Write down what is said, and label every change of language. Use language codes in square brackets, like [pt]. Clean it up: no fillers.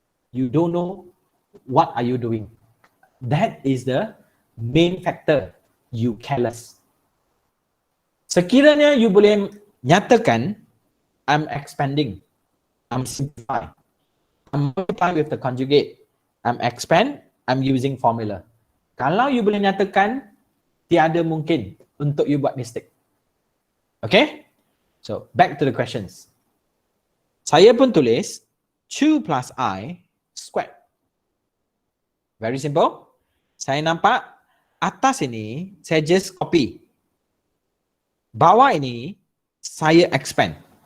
[en] You don't know what are you doing. That is the main factor you careless. [ms] Sekiranya you boleh nyatakan, [en] I'm expanding, I'm simplifying, I'm multiplying with the conjugate, I'm expand, I'm using formula. [ms] Kalau you boleh nyatakan, tiada mungkin untuk you buat mistake. [en] Okay? So, back to the questions. [ms] Saya pun tulis 2 plus I squared. [en] Very simple. [ms] Saya nampak atas ini, saya [en] just copy. [ms] Bawah ini, saya expand.